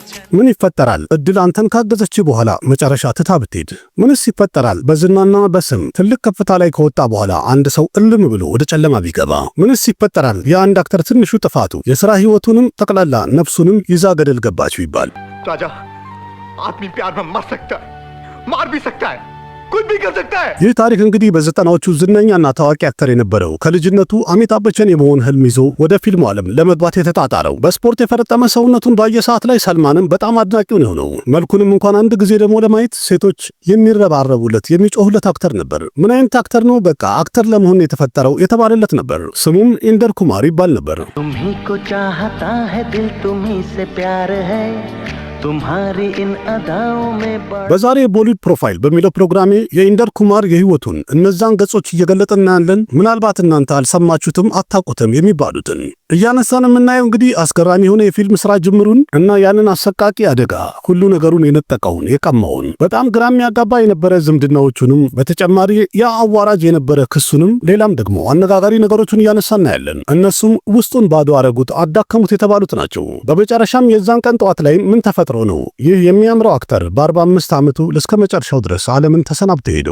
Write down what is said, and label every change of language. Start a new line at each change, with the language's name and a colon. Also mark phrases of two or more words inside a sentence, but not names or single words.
Amharic: ምን ይፈጠራል? እድል አንተን ካገዘች በኋላ መጨረሻ ትታ ብትሄድ? ምንስ ይፈጠራል? በዝናና በስም ትልቅ ከፍታ ላይ ከወጣ በኋላ አንድ ሰው እልም ብሎ ወደ ጨለማ ቢገባ? ምንስ ይፈጠራል? የአንድ አክተር ትንሹ ጥፋቱ የሥራ ሕይወቱንም ጠቅላላ ነፍሱንም ይዛ ገደል ገባች ቢባል?
Hindi: राजा आदमी प्यार में मर सकता है, मार भी सकता है, कुछ भी कर सकता है।
Amharic: ይህ ታሪክ እንግዲህ በዘጠናዎቹ ዝነኛና ታዋቂ አክተር የነበረው ከልጅነቱ አሚታብ በቸን የመሆን ህልም ይዞ ወደ ፊልሙ ዓለም ለመግባት የተጣጣረው በስፖርት የፈረጠመ ሰውነቱን ባየ ሰዓት ላይ ሰልማንም በጣም አድናቂው ነው። መልኩንም እንኳን አንድ ጊዜ ደግሞ ለማየት ሴቶች የሚረባረቡለት የሚጮሁለት አክተር ነበር። ምን አይነት አክተር ነው? በቃ አክተር ለመሆን የተፈጠረው የተባለለት ነበር። ስሙም ኢንደር ኩማር ይባል ነበር።
Hindi: तुम्ही को चाहता है दिल तुम्ही से प्यार है तुम्हारी इन अदाओं में
Amharic: በዛሬ ቦሊውድ ፕሮፋይል በሚለው ፕሮግራሜ የኢንደር ኩማር የህይወቱን እነዛን ገጾች እየገለጥና ያለን ምናልባት እናንተ አልሰማችሁትም አታውቁትም የሚባሉትን እያነሳን የምናየው እንግዲህ አስገራሚ የሆነ የፊልም ስራ ጅምሩን እና ያንን አሰቃቂ አደጋ ሁሉ ነገሩን የነጠቀውን የቀማውን በጣም ግራ የሚያጋባ የነበረ ዝምድናዎቹንም በተጨማሪ ያ አዋራጅ የነበረ ክሱንም ሌላም ደግሞ አነጋጋሪ ነገሮችን እያነሳን ያለን እነሱም ውስጡን ባዶ አረጉት አዳከሙት የተባሉት ናቸው። በመጨረሻም የዛን ቀን ጠዋት ላይ ምን ተፈጥሮ ነው ይህ የሚያምረው አክተር በ45 ዓመቱ እስከ መጨረሻው ድረስ ዓለምን ተሰናብቶ ሄደው?